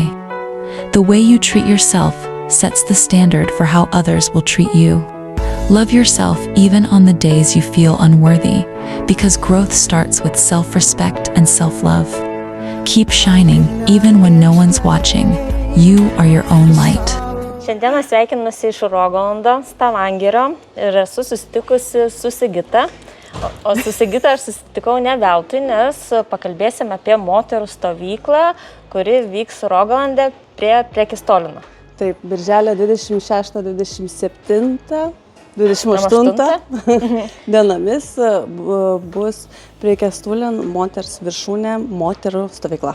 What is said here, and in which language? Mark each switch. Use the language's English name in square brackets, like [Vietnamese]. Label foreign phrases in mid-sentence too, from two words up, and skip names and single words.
[English] The way you treat yourself sets the standard for how others will treat you. Love yourself even on the days you feel unworthy, because growth starts with self-respect and self-love. Keep shining even when no one's watching. You are your own light. [Lithuanian] Šiandieną sveikinusi iš Rogalando, Stavangerio ir esu susitikusi su Sigita. O su Sigita aš susitikau ne veltui, nes pakalbėsime apie moterų stovyklą, kuri vyks Rogalande prie Prekistolino. Taip, birželio 26, 27, 28 dienomis bus Prekistolino moters viršūnė moterų stovykla.